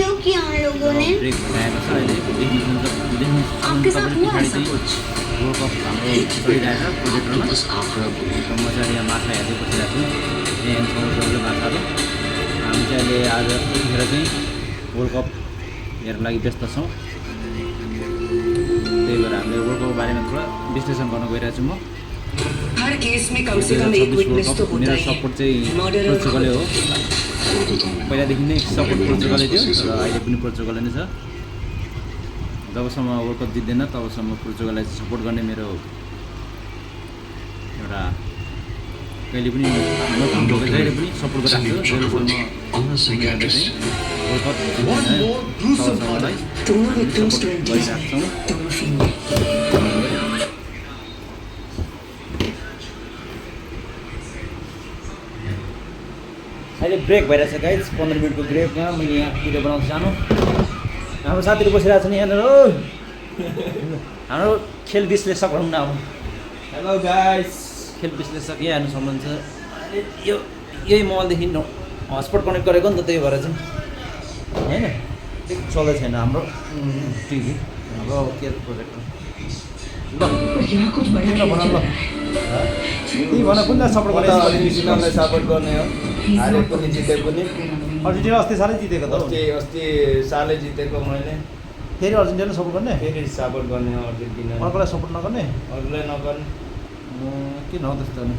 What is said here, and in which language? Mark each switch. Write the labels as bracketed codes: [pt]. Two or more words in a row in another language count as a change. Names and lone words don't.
[ne] ब्रेक भइरहेको छ अहिले देख्नुहुन्छ तपाईँले पछाडि चाहिँ वर्ल्ड कप हाम्रो चलिरहेको छ प्रोजेक्टरमा। म चाहिँ यहाँ माछा हेर्दै बसिरहेको छु, यहाँ समुद्रको माछाहरू। हामी चाहिँ अहिले आज यतिखेर चाहिँ वर्ल्ड कप हेर्नको लागि व्यस्त छौँ। त्यही भएर हामीले वर्ल्ड कपको बारेमा थोडा विश्लेषण गर्न गइरहेको छु म। [hi] हर केस में कम से कम एक विटनेस तो होता [ne] मेरो [hi] है। [ne] सपोर्ट चाहिँ पोर्चुगलै हो। पहिलादेखि नै सपोर्ट पोर्चुगलै थियो र अहिले पनि पोर्चुगलै नै छ। जबसम्म वर्ल्ड कप जित्दैन तबसम्म पोर्चुगललाई सपोर्ट गर्ने मेरो एउटा कहिले पनि जहिले पनि सपोर्ट गरिरहेको छु। जहिलेसम्म वर्ल्ड कप जित्दैन तबसम्मलाई [hi] दोनों विक्टिम्स [ne] सपोर्ट 20 गरिरहेको छौँ। [hi] दोनों फीमेल। [ne] अहिले ब्रेक भइरहेछ गाइज, 15 मिनटको ब्रेकमा मैले यहाँ भिडियो बनाउँछु सानो। हाम्रो साथीहरू बसिरहेको छ नि यहाँनिर हो। हाम्रो खेल विश्लेषक भनौँ न अब। हेलो गाइज, खेल विश्लेषक यहाँ हेर्नु सक्नुहुन्छ। अहिले यही मोबाइलदेखि हटस्पट कनेक्ट गरेको नि त, त्यही भएर चाहिँ होइन चल्दै छैन हाम्रो टिभी हाम्रो के प्रोजेक्टर। ल [hi] यहाँ कुछ बड़ा खेल चल रहा है। [ne] त्यही भन कुन सपोर्ट गर्ने अर्जेन्टिनालाई सपोर्ट गर्ने हो। हारे पनि जिते पनि अर्जेन्टिना अस्ति सालै जितेको त। अस्ति सालै जितेको मैले फेरि अर्जेन्टिना सपोर्ट गर्ने, फेरि सपोर्ट गर्ने हो अर्जेन्टिना। अर्कोलाई सपोर्ट नगर्ने अरूलाई नगर्ने। किन हो त्यस्तो नि?